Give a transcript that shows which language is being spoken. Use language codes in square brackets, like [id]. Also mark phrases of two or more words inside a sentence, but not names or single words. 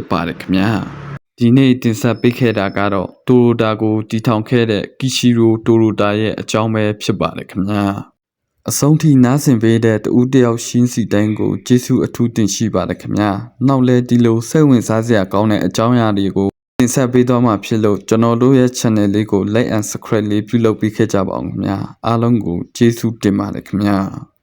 [my] ပါတယ်ခင်ဗျာဒီနေ့တင်ဆက်ပေးခဲ့တာကတော့တိုရိုတာကိုတည်ထောင်ခဲ့တဲ့ကီရှီရိုတိုရိုတာရဲ့အကြောင်းပဲဖြစ်ပါတယ်ခင်ဗျာအဆုံးထိနားဆင်ပေးတဲ့တူတယောက်ရှင်းစီတိုင်းကိုကျေးဇူးအထူးတင်ရှိပါတယ်ခင်ဗျာနောက်လဲဒီလိုစိတ်ဝင်စားစရာကောင်းတဲ့အကြောင်းအရာတွေကိုတင်ဆက်ပေးသွားမှာဖြစ်လို့ကျွန်တော်တို့ရဲ့ channel လေးကို [en] like and subscribe [my] လေးပြုလုပ်ပေးခဲ့ကြပါအောင်ခင်ဗျာအားလုံးကိုကျေးဇူးတင်ပါတယ်ခင်ဗျာ